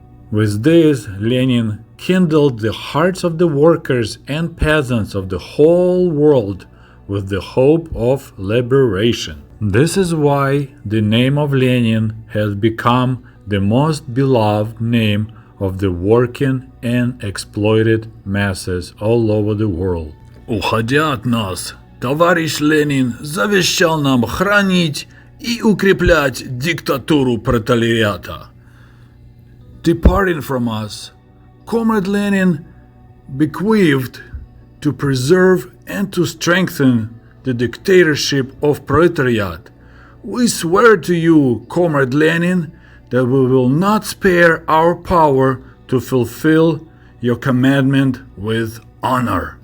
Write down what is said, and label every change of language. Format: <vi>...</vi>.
<en>With this, Lenin kindled the hearts of the workers and peasants of the whole world with the hope of liberation. This is why the name of Lenin has become the most beloved name of the working and exploited masses all over the world.</en> <ru>Уходя от нас, товарищ Ленин завещал нам хранить и укреплять диктатуру пролетариата.</ru> <en>Departing from us, Comrade Lenin bequeathed to preserve and to strengthen the dictatorship of proletariat. We swear to you, Comrade Lenin, that we will not spare our power to fulfill your commandment with honor.</en>